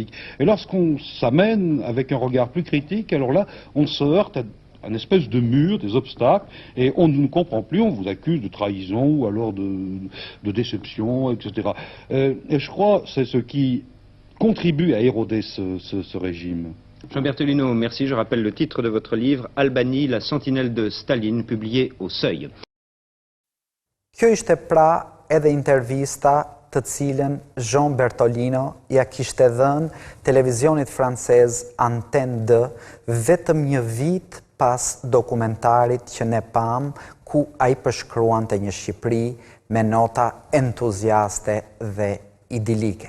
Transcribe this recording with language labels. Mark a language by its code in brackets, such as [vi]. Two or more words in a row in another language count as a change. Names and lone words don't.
[fr] Et lorsqu'on s'amène avec un regard plus critique, alors là, on se heurte à une espèce de mur, des obstacles, et on ne comprend plus, on vous accuse de trahison ou alors de déception, etc. Et je crois que c'est ce qui contribue à éroder ce régime. Jean Bertolino, merci. Je rappelle le titre de votre livre, Albanie, la sentinelle de Staline, publié au Seuil. [sq] Kjo ishte pra edhe intervista të cilën Jean Bertolino ja kishte dhënë televizionit francez Antenne 2 vetëm një vit pas dokumentarit që ne pam, ku ai përshkruante një Shqipëri me nota entuziaste dhe idilike.